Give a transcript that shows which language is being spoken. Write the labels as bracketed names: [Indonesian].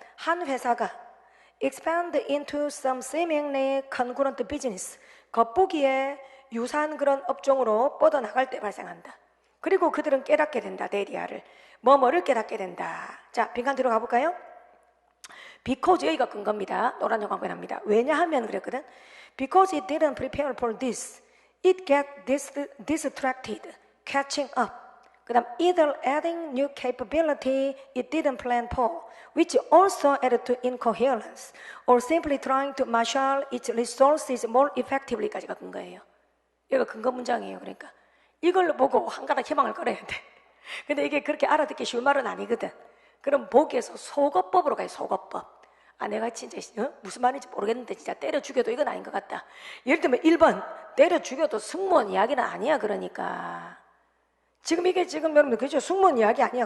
[Korean] 한 회사가 [English] expand into some seemingly congruent business, [Korean] 겉보기에 유사한 그런 업종으로 뻗어나갈 때 발생한다. 그리고 그들은 깨닫게 된다. 데리아를 뭐를 깨닫게 된다. 자, 빈칸 들어가 볼까요? because 여기가 근거입니다. 노란 영광 변합니다. 왜냐하면 그랬거든. [English] Because it didn't prepare for this, it got distracted, catching up. [Korean] 그 다음 [English] either adding new capability it didn't plan for, which also added to incoherence, or simply trying to marshal its resources more effectively [Korean] 까지가 근거예요. 이거 근거 문장이에요. 그러니까 이걸 보고 한가닥 희망을 걸어야 돼. 근데 이게 그렇게 알아듣기 쉬운 말은 아니거든. 그럼 보기에서 속어법으로 가요. 속어법. 아, 내가 진짜 무슨 말인지 모르겠는데 진짜 때려 죽여도 이건 아닌 것 같다. 예를 들면 1번 때려 죽여도 승무원 이야기는 아니야. 그러니까 지금 이게 지금 여러분 그죠? 승무원 이야기 아니야.